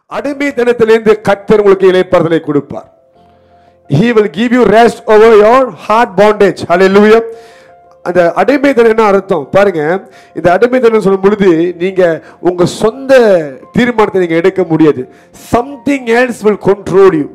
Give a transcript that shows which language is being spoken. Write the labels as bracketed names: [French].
[Tamil] அடிமைத்தனத்திலிருந்து கர்த்தர் உங்களுக்கு இளைப்பாறுதலை கொடுப்பார். [English] He will give you rest over your heart bondage. Hallelujah. [Tamil] அந்த அடிமைத்தனம் என்ன அர்த்தம் பாருங்க. இந்த அடிமைத்தனம் சொல்லும் பொழுது நீங்க உங்க சொந்த தீர்மானத்தை நீங்க எடுக்க முடியாது. [English] Something else will control you.